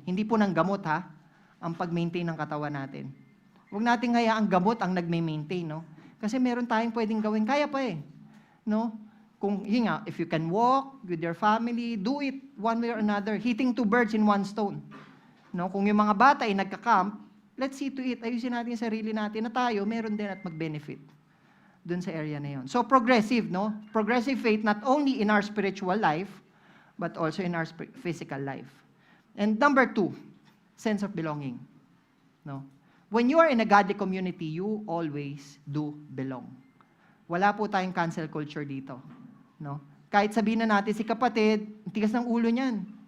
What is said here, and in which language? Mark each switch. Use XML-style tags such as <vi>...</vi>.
<tl>Hindi po ng gamot, ang pag-maintain ng katawan natin. Huwag nating hayaang gamot ang nag-maintain, no? Kasi meron tayong pwedeng gawin. Kaya pa no?</tl> <en>Kung, if you can walk with your family, do it one way or another. Hitting 2 birds in 1 stone. No?</en> <tl>Kung yung mga bata ay nagka-camp,</tl> <en>let's see to it.</en> <tl>Ayusin natin yung sarili natin na tayo, meron din at mag-benefit dun sa area na yon.</tl> <en>So, progressive, no? Progressive faith not only in our spiritual life, but also in our physical life. And number 2, sense of belonging. No? When you are in a godly community, you always do belong.</en> <tl>Wala po tayong cancel culture dito. No? Kahit sabihin na natin si kapatid, tigas ng ulo niyan.</tl>